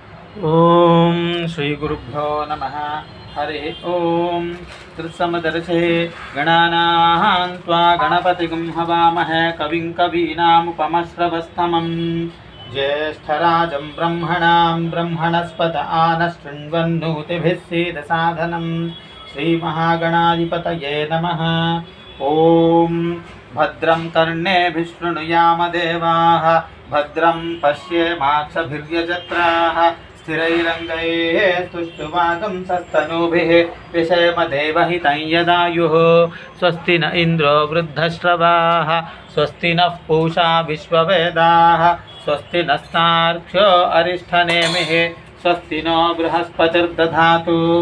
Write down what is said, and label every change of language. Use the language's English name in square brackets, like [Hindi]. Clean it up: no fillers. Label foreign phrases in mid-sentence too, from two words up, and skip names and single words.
[Sanskrit] ఓం శ్రీ గురుభ్యో నమః. హరి ఓం తత్సమదర్శే గణానాం త్వా గణపతిగం హవామహే కవిం కవీనాముపమశ్రవస్తమం జ్యేష్ఠరాజం బ్రహ్మణాం బ్రహ్మణస్పత ఆనశృణ్వన్నోతిభిः सीदसाधनं श्रीमहागणाधिपतये नमः. ఓం భద్రం కర్ణేభిः శృణుయామ దేవాः భద్రం పశ్యేమాక్షభిర్యజత్రాः स्थिरैरङ्गैः स्तुष्टुवागंसस्तनूभिः विषेम देवहितं यदायुः. स्वस्ति न इन्द्रो वृद्धश्रवाः स्वस्ति नः पूषा विश्ववेदाः स्वस्ति नस्तार्क्ष्यो अरिष्ठनेमिः स्वस्ति नो बृहस्पतिर्दधातु.